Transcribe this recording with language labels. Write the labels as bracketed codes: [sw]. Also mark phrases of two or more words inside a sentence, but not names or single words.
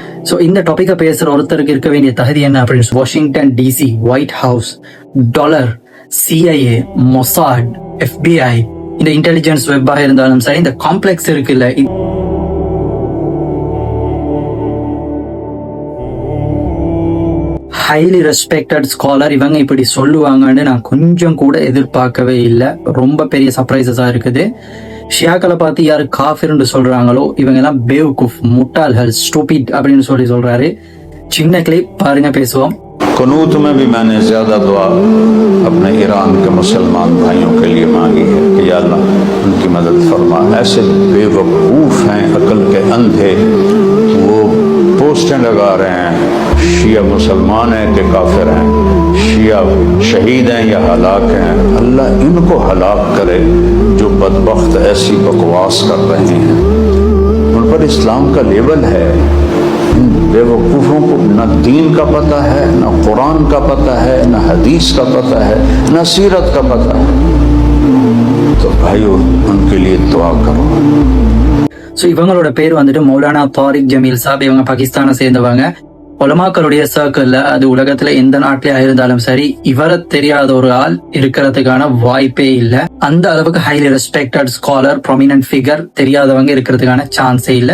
[ta] சோ இந்த டாபிக்கை பேசுற ஒருத்தருக்கு இருக்க வேண்டிய தகுதி என்ன அப்படின்னு, வாஷிங்டன் டிசி, ஒயிட் ஹவுஸ், டாலர், CIA, மொசாட், FBI, இந்த இன்டெலிஜென்ஸ் வெப்பாக இருந்தாலும் சரி, இந்த காம்ப்ளெக்ஸ் இருக்குல்ல, [en] highly respected scholar [ta] இவங்க இப்படி சொல்லுவாங்கன்னு நான் கொஞ்சம் கூட எதிர்பார்க்கவே இல்லை. ரொம்ப பெரிய சர்ப்ரைசஸா இருக்குது. ஷியாக்களை பார்த்து யாரு காஃபிர்னு சொல்றாங்களோ இவங்க எல்லாம் பேவுகுஃப், முட்டாள்கள், ஸ்டூபிட் அப்படின்னு சொல்றாரு. சின்ன கிளிப் பாருங்க, பேசுவோம். [ur] قنوت میں بھی میں نے زیادہ دعا اپنے ایران کے مسلمان بھائیوں کے لیے مانگی ہے کہ یا اللہ ان کی مدد فرما. ایسے بیوقوف ہیں، عقل کے اندھے، وہ پوسٹیں لگا رہے ہیں شیعہ مسلمان ہیں کہ کافر ہیں، شیعہ شہید ہیں یا ہلاک ہیں. اللہ ان کو ہلاک کرے جو بدبخت ایسی بکواس کر رہے ہیں. ان پر اسلام کا لیبل ہے. بیوقوفوں کو نہ دین کا پتا ہے، نہ قرآن کا پتا ہے، نہ حدیث کا پتا ہے، نہ سیرت کا پتا ہے. تو بھائیوں ان کے لیے دعا کرو. [ta] ஸோ இவங்களோட பேர் வந்துட்டு மௌலானா தாரிக் ஜமீல் சாப். இவங்க பாகிஸ்தானை சேர்ந்தவங்க. உலமாக்களுடைய சர்க்கிள்ல, அது உலகத்துல எந்த நாட்டிலே இருந்தாலும் சரி, இவரை தெரியாத ஒரு ஆள் இருக்கிறதுக்கான வாய்ப்பே இல்லை. அந்த அளவுக்கு [en] highly respected scholar, prominent figure [ta] தெரியாதவங்க இருக்கிறதுக்கான சான்ஸே இல்லை.